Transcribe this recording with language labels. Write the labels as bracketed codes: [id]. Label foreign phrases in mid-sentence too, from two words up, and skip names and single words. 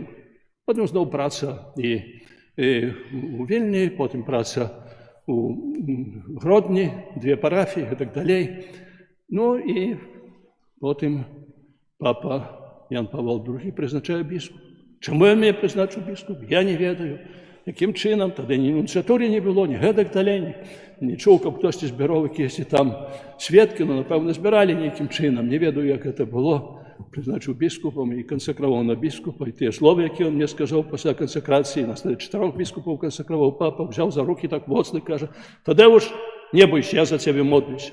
[uk] Потім знову праця і у Вільні, потім праця у Гродні, 2 парафії і так далі. І потім папа Ян Павел II призначає біскупа. Чому він мене призначив біскуп? [be] Я не ведаю. [uk] Яким чином? Тоді ні нунціатури не було, ні гетак далі, ні чув, як хтось збирав якісь там свідки, але, напевно, збирали ніяким чином. [be] Не ведаю, [uk] як це було. Призначив біскупом і консекрував на біскупа. І ті слова, які він мені сказав після консекрації, на 4 біскупів консекрував папа, взяв за руки так моцно і каже, тоді уж не бойся, я за тебе молюся.